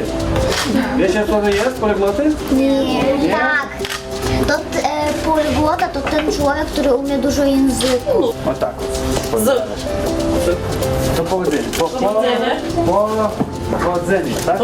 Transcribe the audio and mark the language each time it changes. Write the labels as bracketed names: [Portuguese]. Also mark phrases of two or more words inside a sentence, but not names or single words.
[Polish] Wiecie co to jest polygloty? [Ukrainian] Ні. Так. Тут поліглота, то ten чоловік, який уміє дуже язику. Отак. З [Polish] To powodzenia. Powodzenia, tak?